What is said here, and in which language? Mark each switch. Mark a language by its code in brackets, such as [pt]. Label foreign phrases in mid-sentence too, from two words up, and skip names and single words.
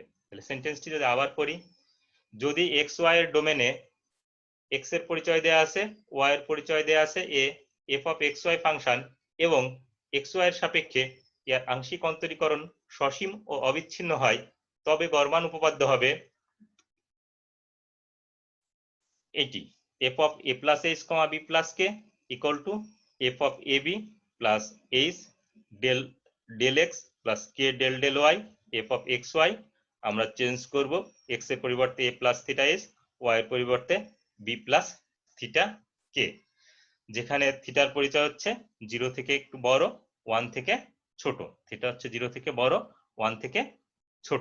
[bn] তাহলে সেন্টেন্সটি যদি আবার পড়ি, যদি xy এর ডোমেনে x এর পরিচয় দেয়া আছে, y এর পরিচয় দেয়া আছে a, f অফ xy ফাংশন এবং xy এর সাপেক্ষে এর আংশিক অন্তরীকরণ সসীম ও অবিচ্ছিন্ন হয় তবে গড় মান উপপাদ্য হবে এটি, [en] f of a plus h, b plus k equal to f of ab plus h del x plus k del y f of xy। [bn] আমরা চেঞ্জ করব x এর পরিবর্তে [en] a plus theta h, [bn] y এর পরিবর্তে [en] b plus theta k, [bn] যেখানে থিটার পরিচয় হচ্ছে 0 থেকে একটু বড়, 1 থেকে ছোট। থিটা হচ্ছে 0 থেকে বড়, 1 থেকে ছোট।